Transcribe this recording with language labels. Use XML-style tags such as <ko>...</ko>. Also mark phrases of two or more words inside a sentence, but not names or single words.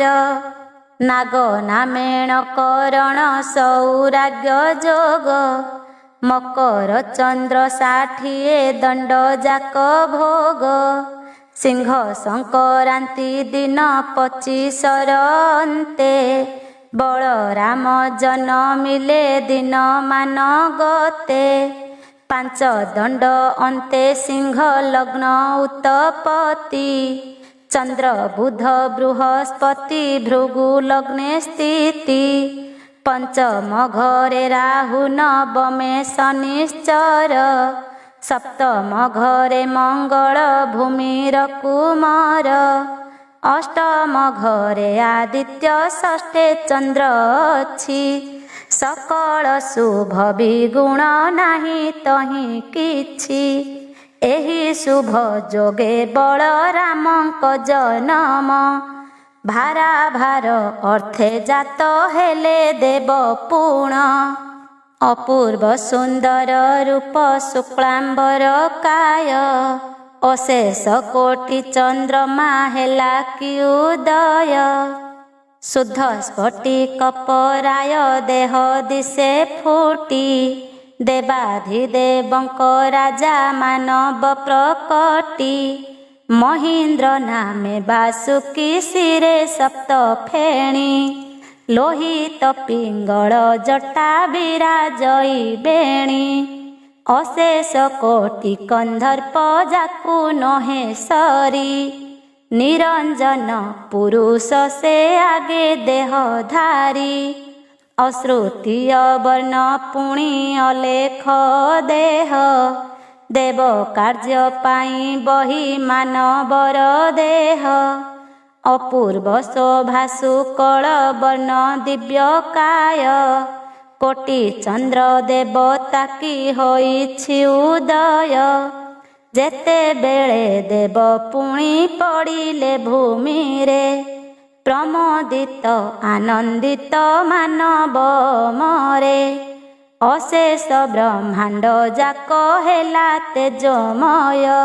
<or>ନାଗ ନାମେଣ କରଣ ସୌରାଗ୍ୟ ଯୋଗ, ମକର ଚନ୍ଦ୍ର 60 ଦଣ୍ଡ ଯାକ ଭୋଗ। ସିଂହ ସଂକ୍ରାନ୍ତି ଦିନ 25 ଅନ୍ତେ ବଳରାମ ଜନ୍ମିଲେ ଦିନ ମାନ ଗତେ 5 ଦଣ୍ଡ ଅନ୍ତେ ସିଂହ ଲଗ୍ନ ଉତ୍ପତ୍ତି ଚନ୍ଦ୍ର ବୁଧ ବୃହସ୍ପତି ଭୃଗୁ ଲଗ୍ନେ ସ୍ଥିତି ପଞ୍ଚମ ଘରେ ରାହୁ ନବମେ ଶନିଶ୍ଚର ସପ୍ତମ ଘରେ ମଙ୍ଗଳ ଭୂମିର କୁମାର ଅଷ୍ଟମ ଘରେ ଆଦିତ୍ୟ ଷଷ୍ଠେ ଚନ୍ଦ୍ର ଅଛି ସକଳ ଶୁଭ ବିଗୁଣ ନାହିଁ ତହି କିଛି ଏହି ଶୁଭ ଯୋଗେ ବଳରାମଙ୍କ ଜନ୍ମ ଭାରା ଭାର ଅର୍ଥେ ଜାତ ହେଲେ ଦେବ ପୁଣ ଅପୂର୍ବ ସୁନ୍ଦର ରୂପ ଶୁକ୍ଳାମ୍ବର କାୟ ଅଶେଷ କୋଟି ଚନ୍ଦ୍ରମା ହେଲା କି ଉଦୟ ଶୁଦ୍ଧ ସ୍ଫଟିକ ପରାୟ ଦେହ ଦିଶେ ଫୁଟି ଦେବାଧିଦେବଙ୍କ ରାଜା ମାନବ ପ୍ରକଟି ମହେନ୍ଦ୍ର ନାମେ ବାସୁକୀ ଶିରେ ସପ୍ତ ଫେଣୀ ଲୋହିତ ପିଙ୍ଗଳ ଜଟା ବିରାଜଇ ବେଣୀ ଅଶେଷ କୋଟି କନ୍ଦର୍ପ ଯାକୁ ନହେ ସରି ନିରଞ୍ଜନ ପୁରୁଷ ସେ ଆଗେ ଦେହଧାରୀ ଅଶ୍ରୁତୀୟ ବର୍ଣ୍ଣ ପୁଣି ଅଲେଖ ଦେହ ଦେବ କାର୍ଯ୍ୟ ପାଇ ବହି ମାନବର ଦେହ ଅପୂର୍ବ ଶୋଭା ଶୁକ୍ଳ ବର୍ଣ୍ଣ ଦିବ୍ୟ କାୟ କୋଟି ଚନ୍ଦ୍ର ଦେବତା କି ହୋଇଛି ଉଦୟ ଯେତେ ବେଳେ ଦେବ ପୁଣି ପଡ଼ିଲେ ଭୂମି ରେ ପ୍ରମୋଦିତ ଆନନ୍ଦିତ ମାନବ ମରେ ଅଶେଷ ବ୍ରହ୍ମାଣ୍ଡ ଯାକ ହେଲା ତେଜମୟ</or>